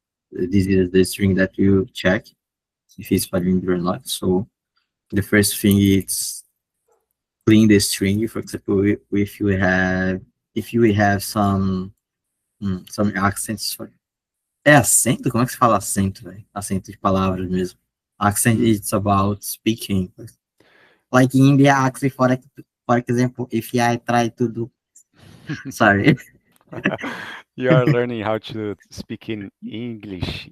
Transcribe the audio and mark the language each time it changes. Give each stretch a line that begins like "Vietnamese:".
English: This is the string that you check if it's palindrome or not. So the first thing is clean the string. For example, if you have some accents.
Portuguese: É acento? Como é que se fala acento, velho? Acento de palavras mesmo.
English: Accent is about speaking. Like in India accent, for example, if I try to do, sorry, You are learning how to speak in English.